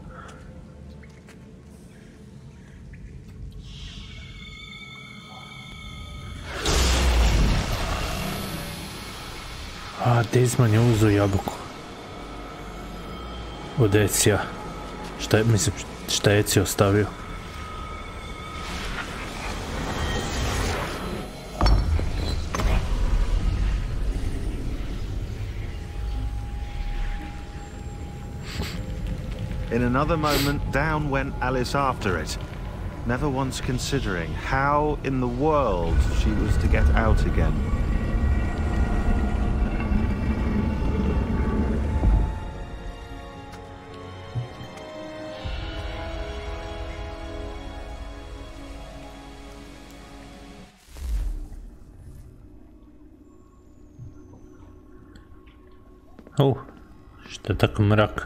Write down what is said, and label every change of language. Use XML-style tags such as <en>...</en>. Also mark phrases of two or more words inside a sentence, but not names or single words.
<hr>A, Desmond je uzeo jabuku. Od Ecija. Šta je Eci ostavio?</hr> <en>In another moment, down went Alice after it, never once considering how in the world she was to get out again.</en> <hr>Što je tako mrak?</hr>